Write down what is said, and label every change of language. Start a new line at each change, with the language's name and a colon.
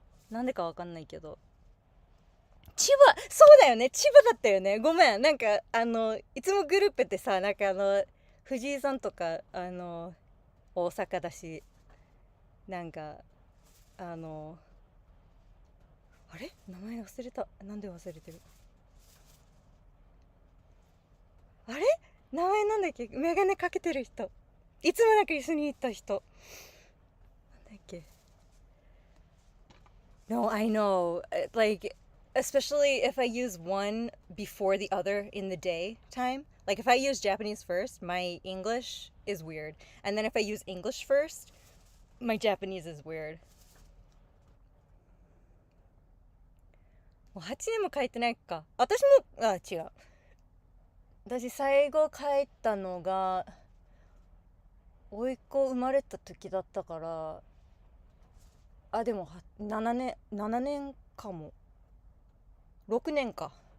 Japanese: なんでかわかんないけど。千葉、そうだよね、千葉だったよね。ごめん、なんかいつもグループってさ、なんか藤井さんとか大阪だし、なんかあれ名前忘れた。なんで忘れてる？あれ名前なんだっけ？メガネかけてる人。いつもなんか一緒に行った人。なんだっけ？
English: No, I know. Like, especially if I use one before the other in the day time. Like, if I use Japanese first, my English is weird. And then if I use English first, my Japanese is weird.
Japanese: もう8年も帰ってないか。私も、違う。私最後帰ったのが甥っ子生まれた時だったから、でも7年かも。6年か。